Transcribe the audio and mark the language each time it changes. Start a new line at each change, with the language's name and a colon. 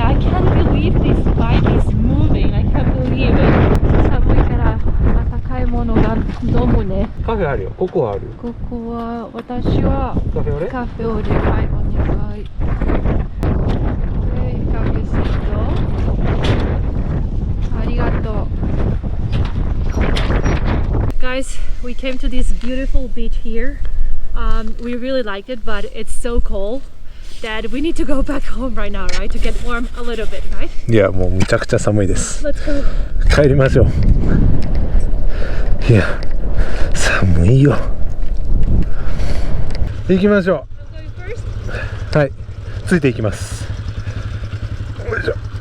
English: I can't believe this bike is moving. I can't believe it.
Japanese: 寒いから温かいものが飲むね。カフェあるよ。ここある。ここは私はカフェオレ？カフェオレ、はい、お願い。カフェセット。ありがとう。
English: Guys, we came to this beautiful beach here. We really liked it, but it's so cold that we need to go back home right now, right? To get warm a little bit, right?
Japanese: いや、もうむちゃくちゃ寒いです。
English: Let's go.
Japanese: 帰りましょう。いや、寒いよ。行きましょ
English: I'm going first.
Japanese: う。はい、ついていきます。よいしょ。